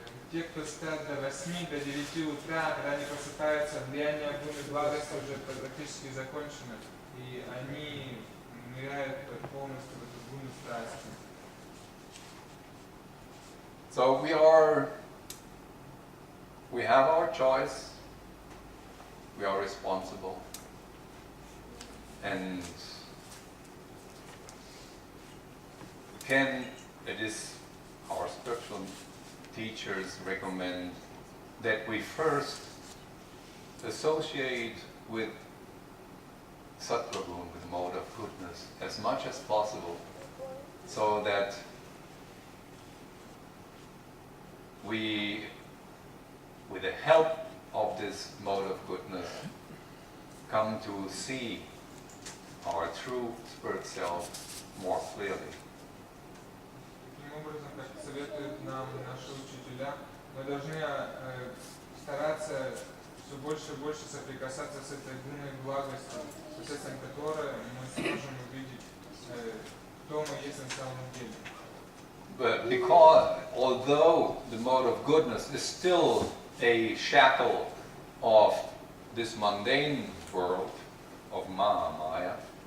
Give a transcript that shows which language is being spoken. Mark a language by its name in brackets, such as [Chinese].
[Russian] Те, кто спят до 8, до 9 утра, когда они просыпаются, влияние гуны благости уже практически закончено, и они ныряют полностью в эту гуну страсти. [English] So we have our choice, we are responsible, and it is our spiritual teachers recommend that we first associate with Sattva Guna, with the mode of goodness, as much as possible, so that we, with the help of this mode of goodness, come to see our true spirit self more clearly. [Russian] Таким образом, как советуют нам наши учителя, мы должны стараться все больше и больше соприкасаться с этой гуной благости, посредством которой мы сможем увидеть, кто мы есть на самом деле. [English] But because, although the mode of goodness is still a shackle of this mundane world of Mahamaya,